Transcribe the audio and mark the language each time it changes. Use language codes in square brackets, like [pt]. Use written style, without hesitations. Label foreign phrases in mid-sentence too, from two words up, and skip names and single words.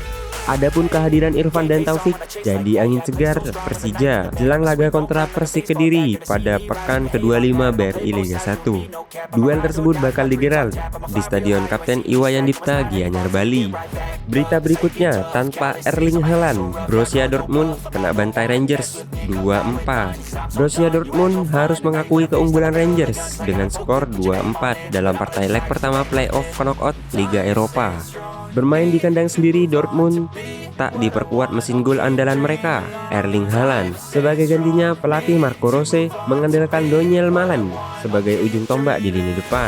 [id] Adapun kehadiran Irfan dan Taufik jadi angin segar Persija jelang laga kontra Persik Kediri pada pekan ke-25 BRI Liga 1. Duel tersebut bakal digelar di Stadion Kapten Iwayan Dipta, Gianyar, Bali. Berita berikutnya, tanpa Erling Haaland, Borussia Dortmund kena bantai Rangers 2-4. Borussia Dortmund harus mengakui keunggulan Rangers dengan skor 2-4 dalam partai leg pertama playoff knockout Liga Eropa. Bermain di kandang sendiri, Dortmund tak diperkuat mesin gol andalan mereka, Erling Haaland. Sebagai gantinya, pelatih Marco Rose mengandalkan Daniel Malen sebagai ujung tombak di lini depan.